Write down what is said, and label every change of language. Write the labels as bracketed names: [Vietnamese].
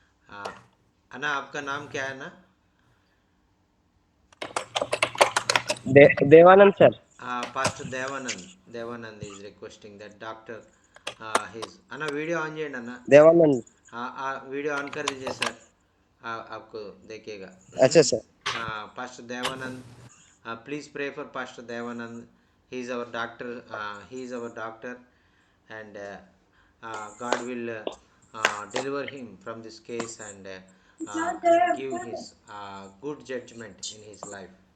[Hindi] अन्ना आपका नाम क्या है ना? Devanand sir. [English] Pastor Devanand is requesting that doctor his [Telugu] Anna video on చేయండి अन्ना। [Hindi] देवानंद। वीडियो ऑन कर दीजिए सर, आपको देखेगा। अच्छा sir. [English] Pastor Devanand, please pray for Pastor Devanand. He is our doctor, and God will deliver him from this case, and give his good judgment in his life.